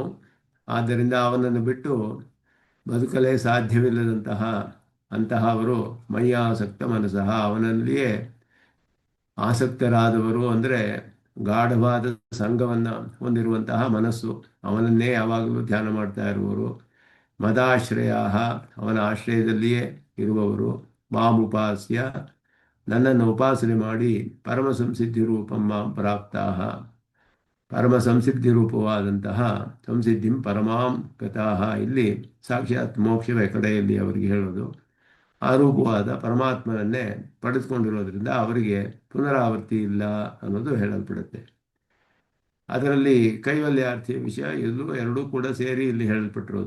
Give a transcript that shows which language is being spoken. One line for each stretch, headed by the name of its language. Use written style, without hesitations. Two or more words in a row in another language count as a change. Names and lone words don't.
Kannada: ಆದ್ದರಿಂದ ಅವನನ್ನು ಬಿಟ್ಟು ಬದುಕಲೇ ಸಾಧ್ಯವಿಲ್ಲದಂತಹ ಅವರು
Sanskrit: ಮಯ್ಯಾಸಕ್ತ ಮನಸ್ಸಃ,
Kannada: ಅವನಲ್ಲಿಯೇ ಆಸಕ್ತರಾದವರು. ಅಂದರೆ ಗಾಢವಾದ ಸಂಘವನ್ನು ಹೊಂದಿರುವಂತಹ ಮನಸ್ಸು, ಅವನನ್ನೇ ಯಾವಾಗಲೂ ಧ್ಯಾನ ಮಾಡ್ತಾ ಇರುವವರು. ಮದಾಶ್ರಯ, ಅವನ ಆಶ್ರಯದಲ್ಲಿಯೇ ಇರುವವರು. ಮಾಮುಪಾಸ್ಯ, ನನ್ನನ್ನು ಉಪಾಸನೆ ಮಾಡಿ
Sanskrit: ಪರಮ ಸಂಸಿದ್ಧಿ ರೂಪಂ ಮಾಂ ಪ್ರಾಪ್ತಾಹ,
Kannada: ಪರಮ ಸಂಸಿದ್ಧಿ ರೂಪವಾದಂತಹ
Sanskrit: ಸಂಸಿದ್ಧಿಂ ಪರಮಾಂ ಗತಾಹ,
Kannada: ಇಲ್ಲಿ ಸಾಕ್ಷಾತ್ ಮೋಕ್ಷವೇ ಕಡೆಯಲ್ಲಿ ಅವರಿಗೆ ಹೇಳೋದು. ಆ ರೂಪವಾದ ಪರಮಾತ್ಮನನ್ನೇ ಪಡೆದುಕೊಂಡಿರೋದ್ರಿಂದ ಅವರಿಗೆ ಪುನರಾವರ್ತಿ ಇಲ್ಲ ಅನ್ನೋದು ಹೇಳಲ್ಪಡುತ್ತೆ. ಅದರಲ್ಲಿ ಕೈವಲ್ಯಾರ್ಥಿಯ ವಿಷಯ ಇದು ಎರಡೂ ಕೂಡ ಸೇರಿ ಇಲ್ಲಿ ಹೇಳಲ್ಪಟ್ಟಿರೋದು.